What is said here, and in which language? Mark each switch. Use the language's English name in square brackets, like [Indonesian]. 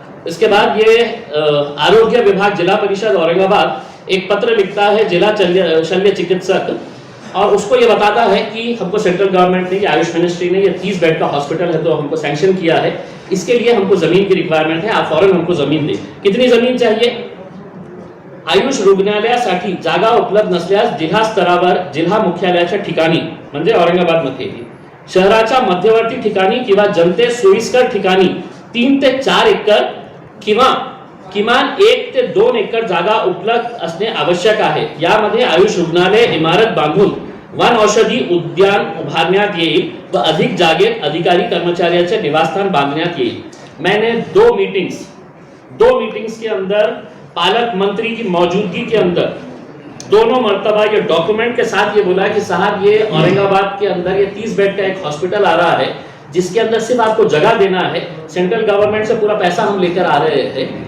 [Hindi] इसके बाद ये आरोग्य विभाग जिला परिषद औरंगाबाद एक पत्र लिखता है जिला शल्य चिकित्सक, और उसको ये बताता है कि हमको सेंट्रल गवर्नमेंट ने, आयुष मिनिस्ट्री ने, ये 30 बेड का हॉस्पिटल है तो हमको सैंक्शन किया है, इसके लिए हमको जमीन की रिक्वायरमेंट है, आप फौरन हमको जमीन दें। कितनी जमीन चाहिए? [Marathi] आयुष रुग्णालयासाठी जागा उपलब्ध नसल्यास जिल्हा स्तरावर जिल्हा मुख्यालयाच्या ठिकाणी म्हणजे औरंगाबाद मध्ये शहराच्या मध्यवर्ती ठिकाणी किंवा जनतेस सोयीस्कर ठिकाणी 3 ते 4 एकर किंवा किमान 1 ते 2 एकर जागा उपलब्ध असणे आवश्यक आहे। यामध्ये आयुष रुग्णालय इमारत बांधून वन औषधी उद्यान उभारण्यात येईल व अधिक जागेत अधिकारी कर्मचाऱ्यांचे निवासस्थान बांधण्यात येईल। [Hindi] मैंने 2 मीटिंग्स के अंदर पालक मंत्री की मौजूदगी के अंदर दोनों मर्तबा ये डॉक्यूमेंट के साथ ये बोला कि साहब ये औरंगाबाद के अंदर ये 30 बेड का एक हॉस्पिटल आ रहा है जिसके अंदर सिर्फ आपको जगह देना है, सेंट्रल गवर्नमेंट से पूरा पैसा हम लेकर आ रहे हैं,